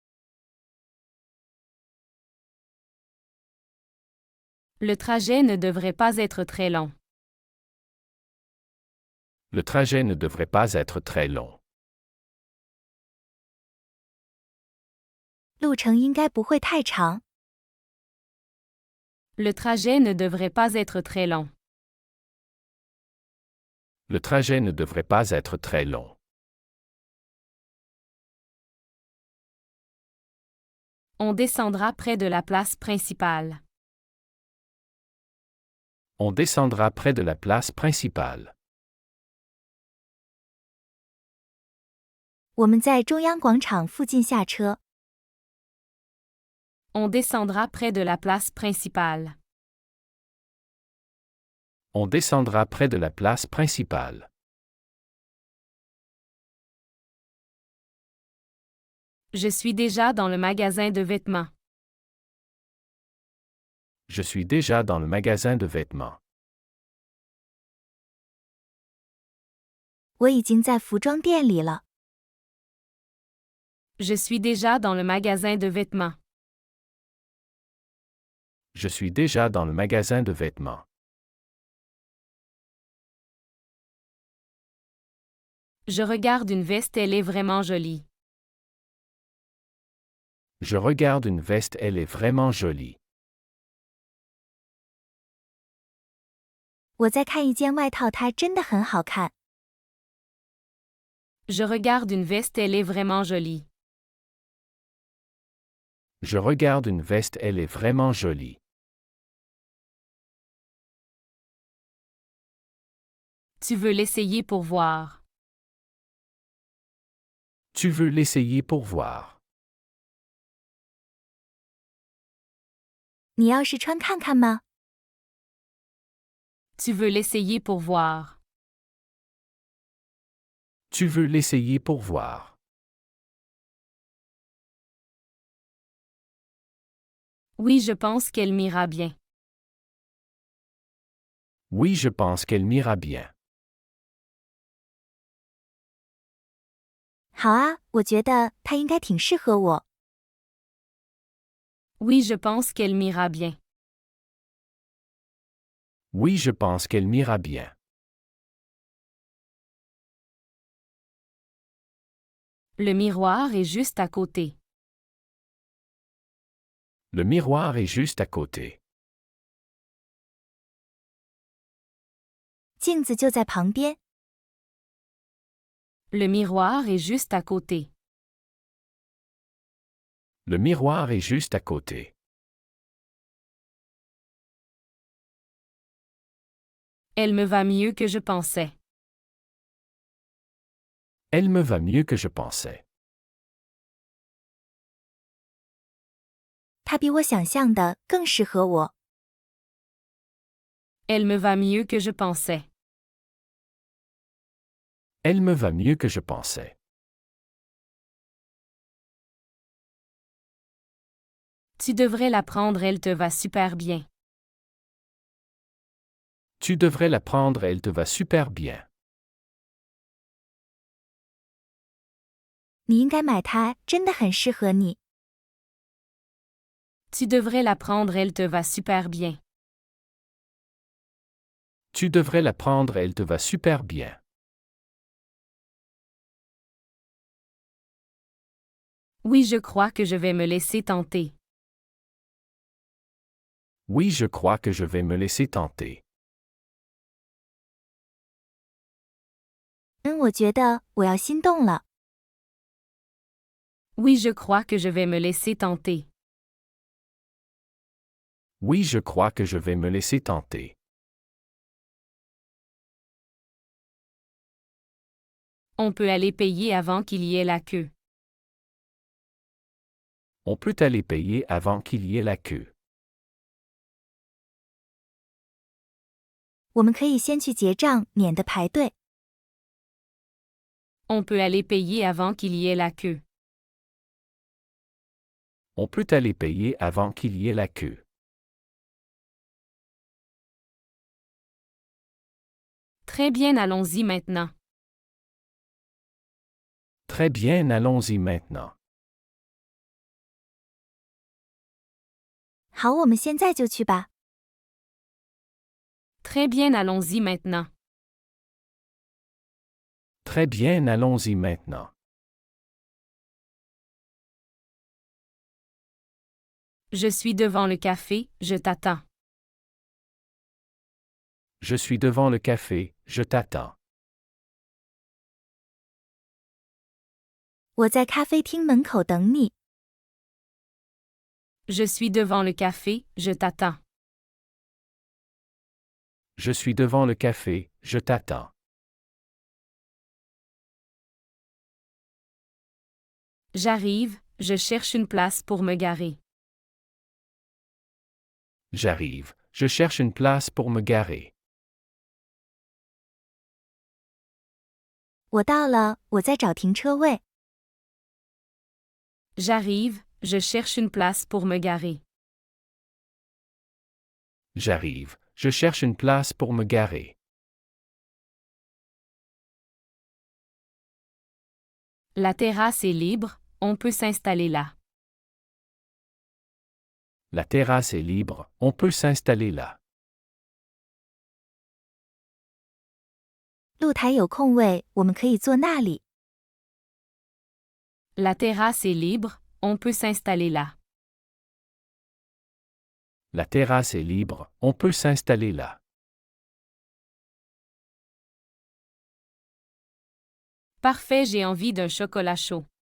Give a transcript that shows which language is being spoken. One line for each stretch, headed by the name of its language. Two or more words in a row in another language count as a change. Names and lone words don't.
French: Le trajet ne devrait pas être très long. Le trajet ne devrait pas être très long.
Chinese: 路程应该不会太长。
French: Le trajet ne devrait pas être très long. Le trajet ne devrait pas être très long. On descendra près de la place principale. On descendra près de la place principale.
Chinese: 我们在中央广场附近下车。
French: On descendra près de la place principale. On descendra près de la place principale. Je suis déjà dans le magasin de vêtements. Je suis déjà dans le magasin de vêtements.
Chinese: 我已经在服装店里了。
French: Je suis déjà dans le magasin de vêtements. Je suis déjà dans le magasin de vêtements. Je regarde une veste, elle est vraiment jolie. Je regarde une veste, elle est vraiment jolie.
Chinese: 我在看一件外套，它真的很好看。
French: Je regarde une veste, elle est vraiment jolie. Je regarde une veste, elle est vraiment jolie. Tu veux l'essayer pour voir. Tu veux l'essayer pour voir.
Chinese: 你要试穿看看吗？
French: Tu veux l'essayer pour voir. Tu veux l'essayer pour voir. Oui, je pense qu'elle m'ira bien. Oui, je pense qu'elle m'ira bien.
Chinese: 好啊，我觉得它应该挺适合我。
French: Oui, je pense qu'elle m'ira bien. Oui, je pense qu'elle m'ira bien. Le miroir est juste à côté. Le miroir est juste à côté.
Chinese: 镜子就在旁边。
French: Le miroir est juste à côté. Le miroir est juste à côté. Elle me va mieux que je pensais. Elle me va mieux que je pensais.
Chinese: 它比我想象的更适合我。
French: Elle me va mieux que je pensais. Elle me va mieux que je pensais. Tu devrais la prendre, elle te va super bien. Tu devrais la prendre, elle te va super bien.
Chinese: 你应该买它，真的很适合你。
French: Tu devrais la prendre, elle te va super bien. Tu devrais la prendre, elle te va super bien. Oui, je crois que je vais me laisser tenter. Oui, je crois que je vais me laisser tenter.
Chinese: 我觉得我要心动了。
French: Oui, je crois que je vais me laisser tenter. Oui, je crois que je vais me laisser tenter. On peut aller payer avant qu'il y ait la queue. On peut aller payer avant qu'il y ait la queue.
Chinese: 我们可以先去结账，免得排队。
French: On peut aller payer avant qu'il y ait la queue. On peut aller payer avant qu'il y ait la queue. Très bien, allons-y maintenant. Très bien, allons-y maintenant.
Chinese: 好，我们现在就去吧。
French: Très bien, allons-y maintenant. Très bien, allons-y maintenant. Je suis devant le café, je t'attends. Je suis devant le café, je t'attends.
Chinese: 我在咖啡厅门口等你。
French: Je suis devant le café, je t'attends. Je suis devant le café, je t'attends. J'arrive, je cherche une place pour me garer. J'arrive, je cherche une place pour me garer.
Chinese: 我到了，我在找停车位。
French: J'arrive, je cherche une place pour me garer. J'arrive, je cherche une place pour me garer. La terrasse est libre, on peut s'installer là. La terrasse est libre, on peut s'installer là.
Chinese: 露台有空位，我们可以坐那里。
French: La terrasse est libre, on peut s'installer là. La terrasse est libre, on peut s'installer là. Parfait, j'ai envie d'un chocolat chaud.